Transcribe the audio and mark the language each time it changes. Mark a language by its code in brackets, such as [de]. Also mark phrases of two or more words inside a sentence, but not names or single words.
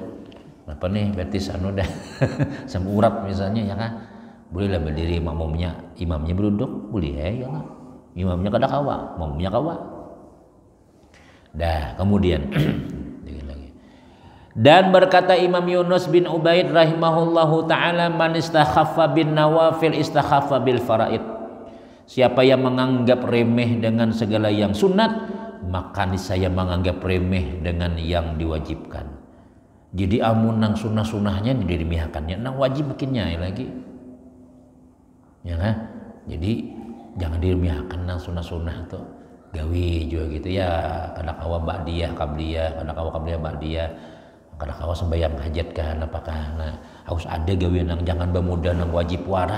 [bjn] Apa nih berarti anu dah. Sama urat misalnya ya kan. Bolehlah berdiri imamnya berduduk boleh ya Allah. Imamnya kada kawa, makmumnya kawa. Dah, kemudian dan berkata Imam Yunus bin Ubaid [ar] رحمه الله تعالى, من استخف بالنوافل استخف بالفرائض. [id] Siapa yang menganggap remeh dengan segala yang sunat, maka saya menganggap remeh dengan yang diwajibkan. [bjn] Jadi amun nang sunah-sunahnya diremehkannya, nang wajib makinnya lagi. Ya kan? Jadi jangan diremehkan nang sunah-sunah tuh. Gawi juga gitu ya, kada kawa ba'diyah qabliyah, kada kawa qabliyah ba'diyah, kada kawa sembahyang hajat kan apakah nah harus ada gawi nang jangan bemuda nang wajib wara.